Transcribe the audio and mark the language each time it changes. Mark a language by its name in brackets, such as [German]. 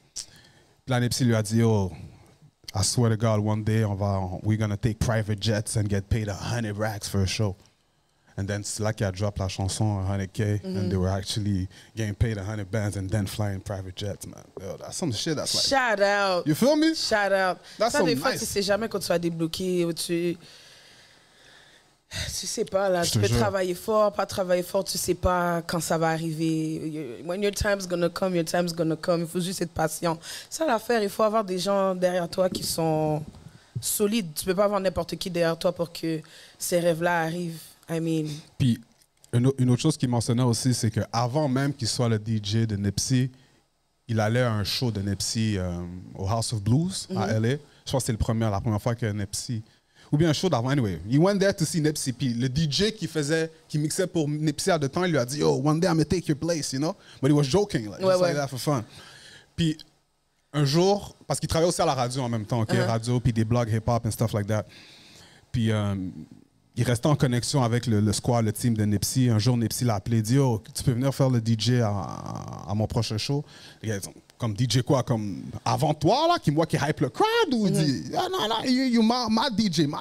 [French] Puis là, Nipsey lui a dit, [English] oh, I swear to God, one day, we're gonna take private jets and get paid 100 racks for a show. And then [French] c'est là qu'il a drop la chanson 100K, [English] and they were actually getting paid 100 bands and then flying private jets, man. Yo, that's some shit that's like... Shout out. You feel me? Shout out. That's [French] ça, [English] so [French] des [English] nice. [French] fois, tu sais jamais quand tu vas débloquer ou tu sais pas, là, tu peux travailler fort, pas travailler fort, tu sais pas quand ça va arriver. [English] When your time's gonna come, your time's gonna come. [French] Il faut juste être patient. Ça, l'affaire, il faut avoir des gens derrière toi qui sont solides. Tu peux pas avoir n'importe qui derrière toi pour que ces rêves-là arrivent. [English] I mean... [French] Puis, une autre chose qu'il mentionnait aussi, c'est qu'avant même qu'il soit le DJ de Nipsey, il allait à un show de Nipsey au House of Blues à LA. Je pense que c'était la première fois que Nipsey... Ou bien un show d'avant, anyway. [English] He went there to see Nipsey. [French] Puis le DJ qui mixait pour Nipsey à the time, il lui a dit, [English] yo, one day I'm gonna take your place, you know? But he was joking, like, just like that for fun. [French] Puis un jour, parce qu'il travaillait aussi à la radio en même temps, OK? Radio, puis des blogs hip-hop [English] and stuff like that. [French] Puis il restait en connexion avec le squad, le team de Nipsey. Un jour, Nipsey l'a appelé, il dit, oh, tu peux venir faire le DJ à mon prochain show? Les gars, comme DJ quoi, comme avant toi, là, moi qui hype le crowd, ou il dit, ah, non, [English] you my DJ.